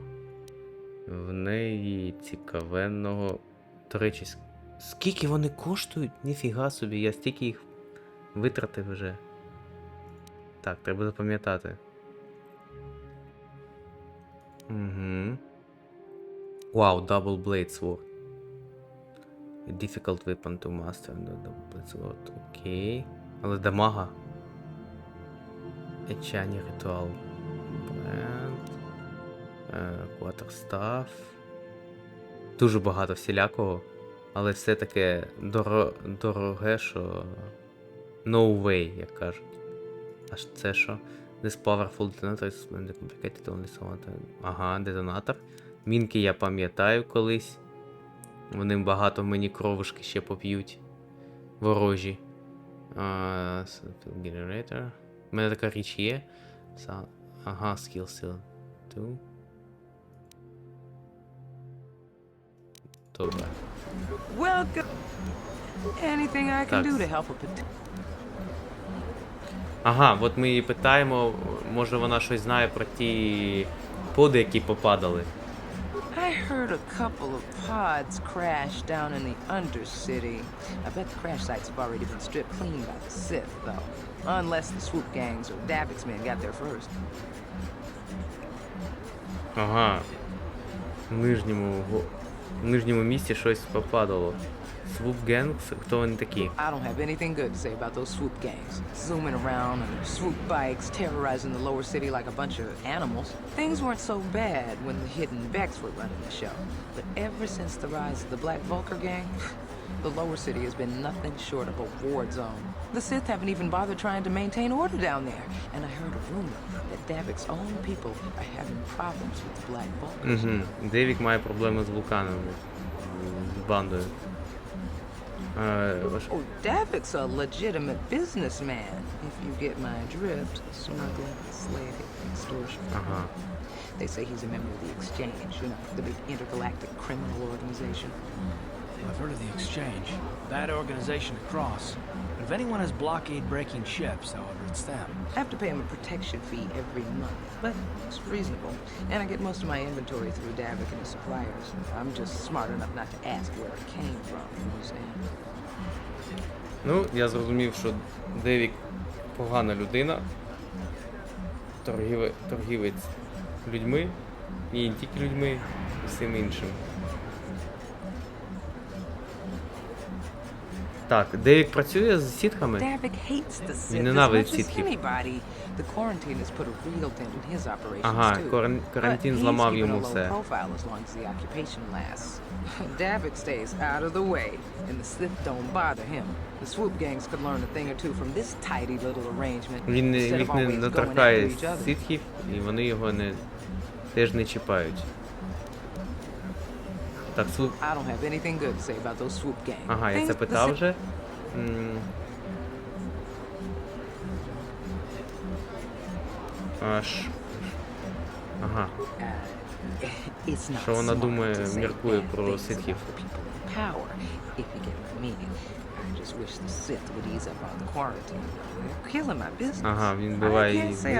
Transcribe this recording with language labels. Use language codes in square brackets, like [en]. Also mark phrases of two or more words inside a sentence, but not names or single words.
[uk] В неї цікавенного. До речі, скільки вони коштують? Ніфіга собі, я стільки їх витратив вже. Так, треба запам'ятати. Угу. Вау, [en] Double Blade Sword. A difficult weapon to master. Double Blade Sword, [uk] окей. Але дамага. Ечані ритуал. Бренд. Quarterstaff. Дуже багато всілякого. Але все таке дороге, що [en] no way, [uk] як кажуть. Аж це що? [en] This powerful detonator is complicated only so. [uk] Ага, детонатор. Мінки я пам'ятаю колись. Вони багато мені кровушки ще поп'ють. Ворожі. Generator. У мене така річ є. Ага, [en] skill seal. 2. [uk] Добре. [en] Welcome. Anything I can do to help a... [uk] Ага, от ми її питаємо, може вона щось знає про ті поди, які попадали. [en] I heard a couple of pods crash down in the Undercity. I bet the crash sites have already been stripped clean by the Sith, though. Unless the swoop gangs or Davix men got there first. [uk] Ага. В нижньому місці щось попадало. [en] Swoop gangs? [uk] Хто вони такі? [en] I don't have anything good to say about those swoop gangs. Zooming around on their swoop bikes, terrorizing the lower city like a bunch of animals. Things weren't so bad when the hidden Vex were running the show. But ever since the rise of the Black Vulcar gang, the lower city has been nothing short of a war zone. The Sith haven't even bothered trying to maintain order down there. And I heard a rumor that Davic's own people are having problems with the Black Vulcars. [uk] Девік має проблеми з вулканами. З бандою. [en] Oh, Davic's a legitimate businessman, if you get my drift. Smuggling, slaving, extortion. They say he's a member of the Exchange, you know, the big intergalactic criminal organization. I've heard of the Exchange. Bad organization to cross. But if anyone has blockade-breaking ships, however, it's them. I have to pay him a protection fee every month, but it's reasonable. And I get most of my inventory through Davic and his suppliers. I'm just smart enough not to ask where it came from, you understand? [uk] Ну, я зрозумів, що Девік погана людина. Торгівець людьми. І не тільки людьми, і всім іншим. Так, Девік працює з сітками? Він ненавидить сітків. Ага, карантин зламав йому все. [en] Davik stays out of the way, and the Sith don't bother him. The swoop gangs could learn a thing or two from this tidy little arrangement. [uk] Він їх не торкає сітхів, і вони його теж не чіпають. Так, [en] swoop... I don't have anything good to say about those swoop gangs. [uk] Ага, я це питав вже. Ага. Що вона думає, міркує про ситхів? Ага, він вбиває її.